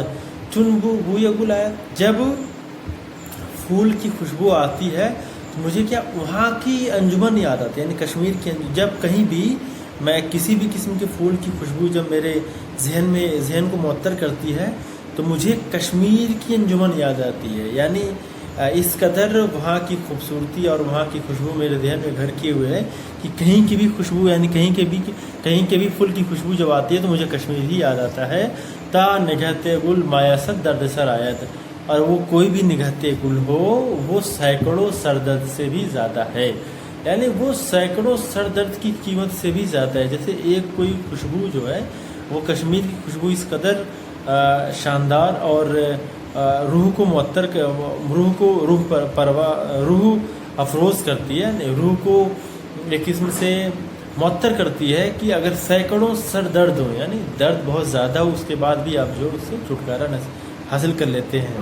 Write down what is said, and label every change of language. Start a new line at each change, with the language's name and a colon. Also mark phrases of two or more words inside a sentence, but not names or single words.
Persian: چن بوئے گل آیت،
Urdu: جب پھول کی خوشبو آتی ہے تو مجھے کیا وہاں کی انجمن یاد آتی ہے، یعنی کشمیر کی جب کہیں بھی میں کسی بھی قسم کے پھول کی خوشبو جب میرے ذہن کو معطر کرتی ہے تو مجھے کشمیر کی انجمن یاد آتی ہے. یعنی اس قدر وہاں کی خوبصورتی اور وہاں کی خوشبو میرے ذہن میں گھر کیے ہوئے ہے کہ کہیں کی بھی خوشبو، یعنی کہیں کے بھی پھول کی خوشبو جب آتی ہے تو مجھے کشمیر ہی یاد آتا ہے.
Persian: تا نگہتے گل مایاست درد سر آیت،
Urdu: اور وہ کوئی بھی نگہتے گل ہو وہ سینکڑوں سر درد سے بھی زیادہ ہے. یعنی وہ سینکڑوں سر درد کی قیمت سے بھی زیادہ ہے. جیسے ایک کوئی خوشبو جو ہے وہ کشمیر کی خوشبو اس قدر شاندار اور روح کو معطر، روح افروز کرتی ہے، روح کو ایک قسم سے معطر کرتی ہے کہ اگر سینکڑوں سر درد ہو، یعنی درد بہت زیادہ ہو، اس کے بعد بھی آپ جو اس سے چھٹکارا حاصل کر لیتے ہیں.